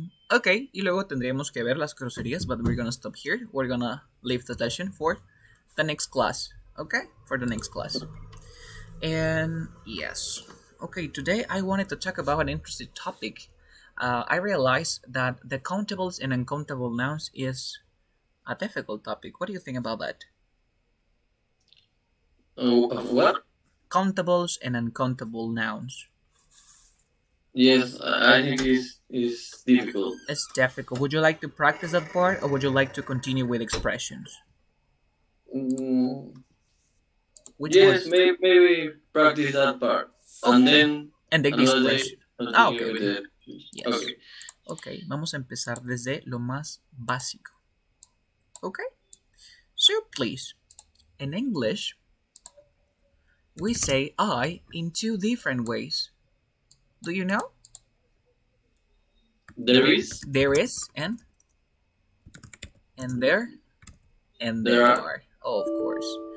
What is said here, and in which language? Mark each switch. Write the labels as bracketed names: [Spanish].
[Spanish] Ok, y luego tendríamos que ver las groserías, [English] but we're gonna stop here. We're gonna leave the session for the next class. Okay, for the next class. And yes. Okay, today I wanted to talk about an interesting topic. I realized that the countables and uncountable nouns is a difficult topic. What do you think about that? What? Countables and uncountable nouns. Yes, I think it's difficult. It's difficult. Would you like to practice that part, or would you like to continue with expressions? Yes, maybe practice that part. Okay. And then the expression. okay. With the, yes. [Spanish] Okay, vamos a empezar desde lo más básico. [English] Okay? So please, in English, we say I in two different ways. Do you know? There is? There is and there and there are. Oh, of course.